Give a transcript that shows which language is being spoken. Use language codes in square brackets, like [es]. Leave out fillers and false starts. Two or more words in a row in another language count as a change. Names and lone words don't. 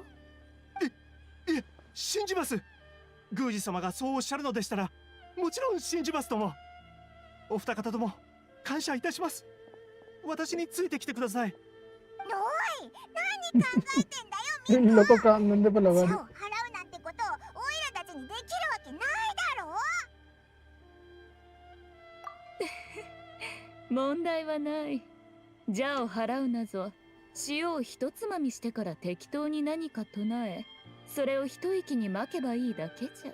[ja] いえ、信じます。宮司様がそうおっしゃるのでしたらもちろん信じますとも。お二方とも感謝いたします。私についてきてください。おい、何考えてんだよ、ミ [hi] इन [ja] コ。 [hi] लोगों को कान धंधे पे [ja] 邪 [hi] लगा [ja] を [hi] दी [ja] 払うなんてことをオイラたちにできるわけないだろ。問題はない。邪を払うなぞ。塩を一つまみしてから適当に何か唱え、それを一息にまけばいいだけじゃ。